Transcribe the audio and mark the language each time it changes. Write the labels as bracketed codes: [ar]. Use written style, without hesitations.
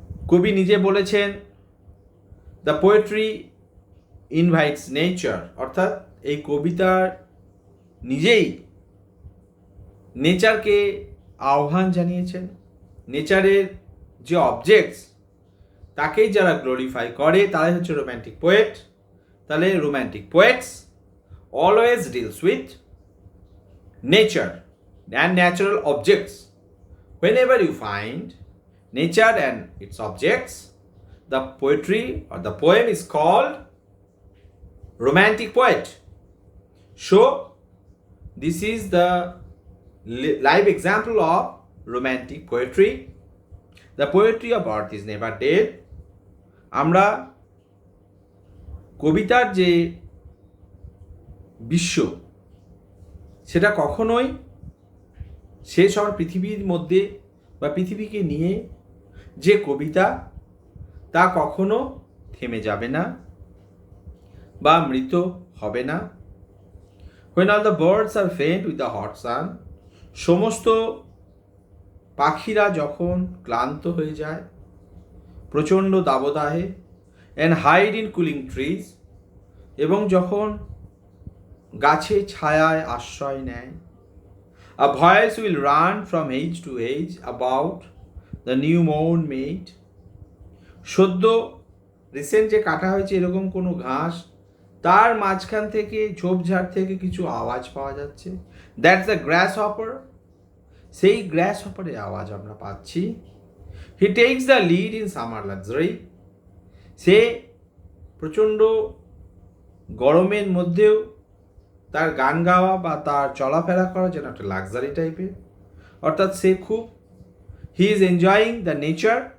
[bn] কবি নিজে বলেছেন [en] the poetry invites nature, [bn] অর্থাৎ এই কবিতার নিজেই নেচারকে আহ্বান জানিয়েছেন। নেচারের যে অবজেক্টস তাকেই যারা গ্লোরিফাই করে তারাই হচ্ছে রোম্যান্টিক পোয়েট। তাহলে [en] Romantic poets always deals with nature and natural objects. Whenever you find nature and its objects, the poetry or the poem is called romantic poet. So, this is the live example of romantic poetry. The poetry of earth is never dead. [bn] আমরা কবিতার যে বিশ্ব সেটা কখনোই শেষ হওয়ার, পৃথিবীর মধ্যে বা পৃথিবীকে নিয়ে যে কবিতা তা কখনো থেমে যাবে না বা মৃত হবে না। [en] When all the birds are faint with the hot sun, [bn] সমস্ত পাখিরা যখন ক্লান্ত হয়ে যায় প্রচণ্ড দাবদাহে, [en] and hide in cooling trees, [bn] এবং যখন গাছে ছায়ায় আশ্রয় নেয়, [en] a voice will run from age to age about the new mown made. [bn] সদ্য রিসেন্ট যে কাটা হয়েছে এরকম কোনো ঘাস, তার মাঝখান থেকে ঝোপঝাড় থেকে কিছু আওয়াজ পাওয়া যাচ্ছে। [en] that's the grasshopper, [bn] সেই গ্রাস হপারের আওয়াজ আমরা পাচ্ছি। [en] he takes the lead in summer luxury, [bn] সে প্রচণ্ড গরমের মধ্যেও তার গান গাওয়া বা তার চলাফেরা করা যেন একটা লাক্সারি টাইপের, অর্থাৎ সে খুব [en] He is enjoying the nature.